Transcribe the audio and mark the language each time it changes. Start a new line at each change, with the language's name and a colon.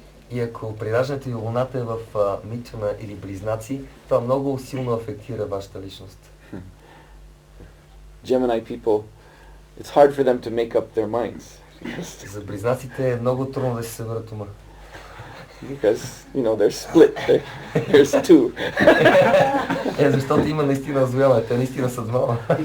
Bulgarian: И ако при раждането и Луната е в Митюна или Близнаци, това много силно афектира вашата личност.
English: Gemini people, it's hard for them to make up their minds.
Bulgarian: За Близнаците е много трудно да се съберат ума.
English: Because, they're split. There's two.
Bulgarian: Защото има наистина раздвояване, те наистина са двама.